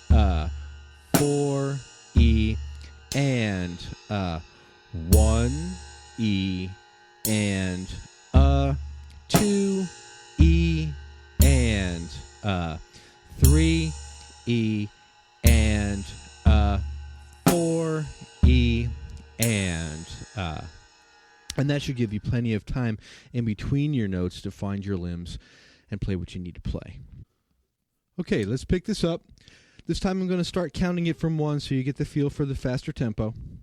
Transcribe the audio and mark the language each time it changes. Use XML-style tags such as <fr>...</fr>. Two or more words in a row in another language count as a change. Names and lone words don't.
<en>4 E and 1 E and 2 E and 3 E and 4 E and that should give you plenty of time in between your notes to find your limbs and play what you need to play. Okay, let's pick this up. This time I'm going to start counting it from 1 so you get the feel for the faster tempo.</en>